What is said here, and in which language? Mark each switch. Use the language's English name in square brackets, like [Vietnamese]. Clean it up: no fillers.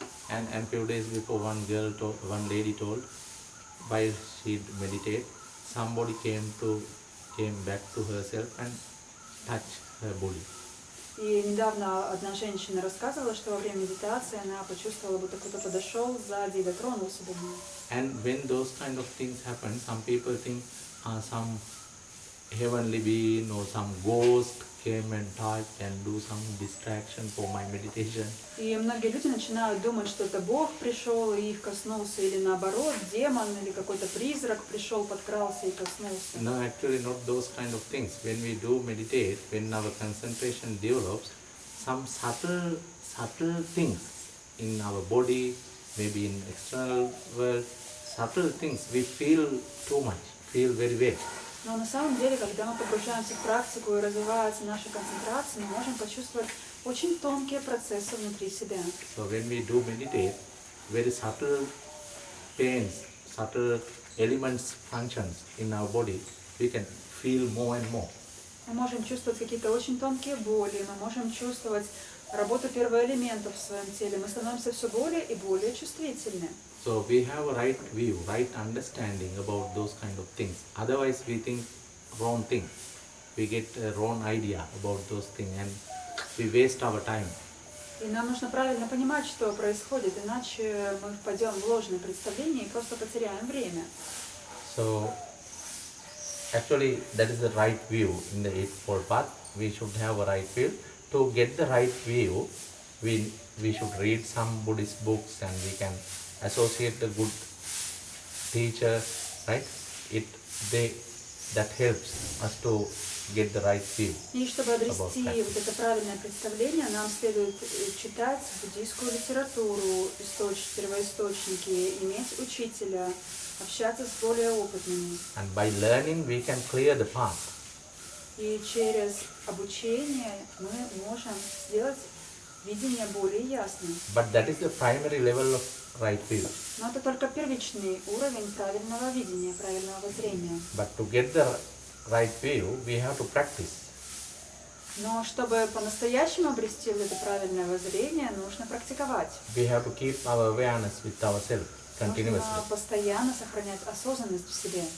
[English] And few days before, one lady told, while she meditate, somebody came back to herself and touched her body. [Russian] И недавно одна женщина рассказывала, что во время медитации она почувствовала, будто кто-то подошел сзади и дотронулся до нее. [English] And when those kind of things happen, some people think some heavenly being or some ghost came and touched and do some distraction for my meditation. [Russian] И многие люди начинают думать, что это Бог пришел и их коснулся, или наоборот, демон или какой-то призрак пришел, подкрался и коснулся. [English] No, actually not those kind of things. When we do meditate, when our concentration develops, some subtle things in our body, maybe in external world, subtle things we feel too much, feel very well. [Russian] Но на самом деле, когда мы погружаемся в практику и развивается наша концентрация, мы можем почувствовать очень тонкие процессы внутри себя. [English] So when we do meditate, very subtle pains, subtle elements, functions in our body, we can feel more and more. [Russian] Мы можем чувствовать какие-то очень тонкие боли, мы можем чувствовать работу первоэлементов в своем теле, мы становимся все более и более чувствительны. [English] So we have a right view, right understanding about those kind of things. Otherwise we think wrong thing. We get a wrong idea about those things and we waste our time. [Russian] И нам нужно правильно понимать, что происходит, иначе мы впадем в ложные представления и просто потеряем время. [English] So actually that is the right view in the Eightfold Path. We should have a right view. To get the right view, we should read some Buddhist books and we can associate the good teacher, right? That helps us to get the right view. [Russian] И чтобы обрести вот это правильное представление, нам следует читать буддийскую литературу, первоисточники, иметь учителя, общаться с более опытными. [English] And by learning, we can clear the path. [Russian] И через обучение мы можем сделать видение более ясным. [English] But that is the primary level of right view. [Russian] Но это только первичный уровень правильного видения, правильного воззрения. [English] But to get the right view, we have to practice. [Russian] Но чтобы по-настоящему обрести вот это правильное воззрение, нужно практиковать. [English] We have to keep our awareness with ourselves continuously. [Russian] Нужно постоянно сохранять осознанность в себе.